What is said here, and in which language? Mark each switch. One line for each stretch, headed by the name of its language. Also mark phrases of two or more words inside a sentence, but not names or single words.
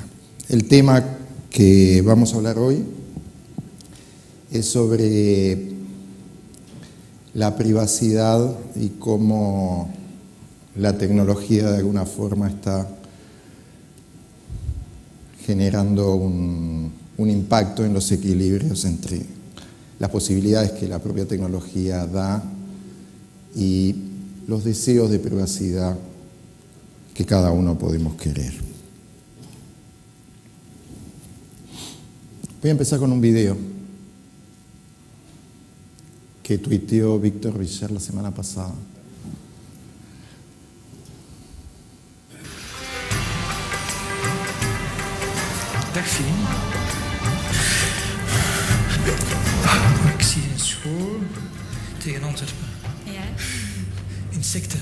Spanish: El tema que vamos a hablar hoy es sobre la privacidad y cómo la tecnología de alguna forma está generando un impacto en los equilibrios entre las posibilidades que la propia tecnología da y los deseos de privacidad que cada uno podemos querer. Voy a empezar con un video que tuiteó Víctor Villar la semana pasada.
Dutch: Dag Fien. Ik zie een school tegen Antwerpen. Ja, Insecten.